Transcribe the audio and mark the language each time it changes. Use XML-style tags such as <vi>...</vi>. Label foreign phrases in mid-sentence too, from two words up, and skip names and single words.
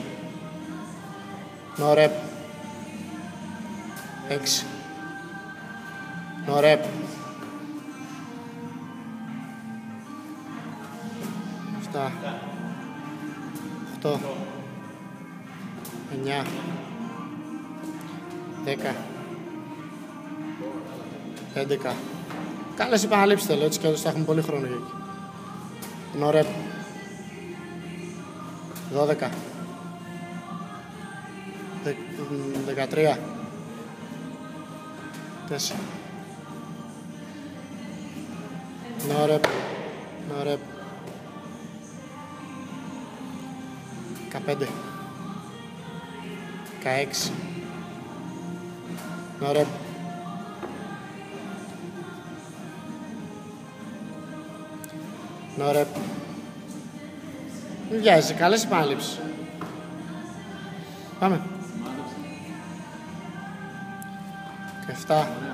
<en>no rep, 6, no rep, 7, 8, 9, 10, 11.</en> <el>Κάλες επαναλήψεις θέλω, έτσι κι αλλιώς θα έχουμε πολύ χρόνο για εκεί.</el> <en>No rep. 12. 13. 4. No rep. No rep. 15. 16. No rep.</en> <el>'Ωραία. Μην βιάζεσαι, καλές επαναλήψεις. Πάμε. 17.</el>